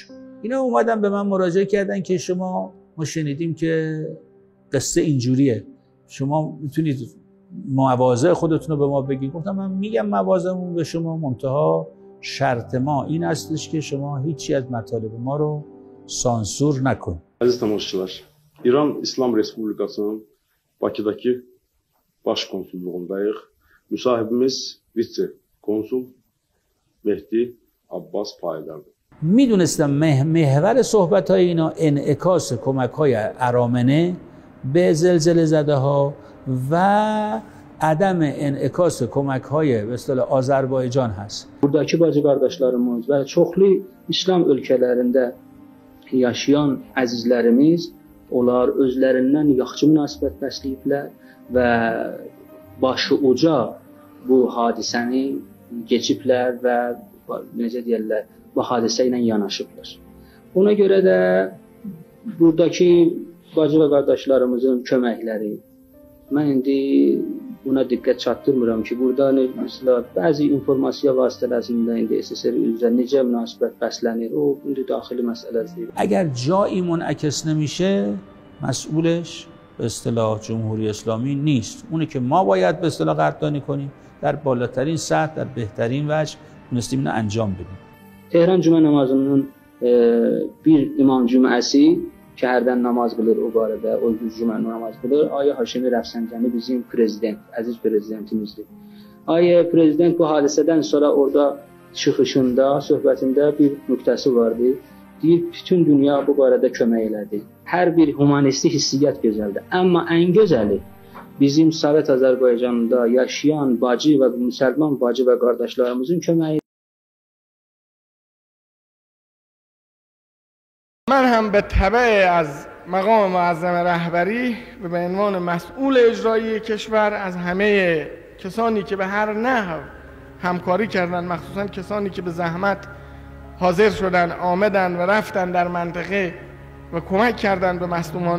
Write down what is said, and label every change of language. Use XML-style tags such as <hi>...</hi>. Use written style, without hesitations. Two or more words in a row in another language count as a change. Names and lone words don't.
<fa>اینا اومدن به من مراجعه کردن که ما شنیدیم که قصه اینجوریه، شما میتونید مواضع خودتون رو به ما بگید. گفتم من میگم مواضعمون به شما، منتها شرط ما این هستش که شما هیچی از مطالب ما رو سانسور نکنید.</fa> <az>Aziz tamaşaçılar, İran İslam Respublikasının Bakıdakı baş konsulluğundayıq. Müsahibimiz vitse konsul Mehdi Abbas Payidardır.</az> <fa>میدونستم محور صحبت‌های اینا انعکاس کمک‌های ارامنه به زلزله زده ها و عدم en'ikası کمک‌های به اصطلاح Azərbaycan هست.</fa> <az>Buradakı bacı qardaşlarımız və çoxlu İslam ölkələrində yaşayan əzizlərimiz, onlar özlərindən yaxşı münasibət bəsləyiblər və başı uca bu hadisəni keçiblər və necə deyirlər, bu hadisə ilə yanaşıblar. Ona görə də buradakı bacı və qardaşlarımızın köməkləri, mən indi buna diqqət çatdırmıram ki, burada mesela bəzi informasiya vasitələrində indi SSR üzrə necə münasibət bəslənir, o indi daxili məsələdir.</az> <fa>اگر جایی منعکس نمیشه مسئولش به اصطلاح جمهوری اسلامی نیست. اونه که ما باید به اصطلاح قدردانی کنیم، در بالاترین سطح، در بهترین وجه تونستیم اینو انجام بدیم.</fa> <az>Tehran cümə namazının bir imam cüməsi ki, hərdən namaz qılır o barədə, o cümə namaz qılır. Aya Haşimi Rəfsanjani bizim prezident, əziz prezidentimizdir. Aya prezident bu hadisədən sonra orada çıxışında, söhbətində bir nöqtəsi vardı. Deyir, bütün dünya bu barədə kömək elədi. Hər bir humanisti hissiyyat gözəldir. Amma ən gözəli bizim Sovet Azərbaycanında yaşayan bacı və müsəlman bacı və qardaşlarımızın köməyi.</az> <fa>من هم به تبع از مقام معظم رهبری و به عنوان مسئول اجرایی کشور از همه کسانی که به هر نحو همکاری کردند، مخصوصا کسانی که به زحمت حاضر شدن، آمدن و رفتن در منطقه و کمک کردند به مظلومان</fa>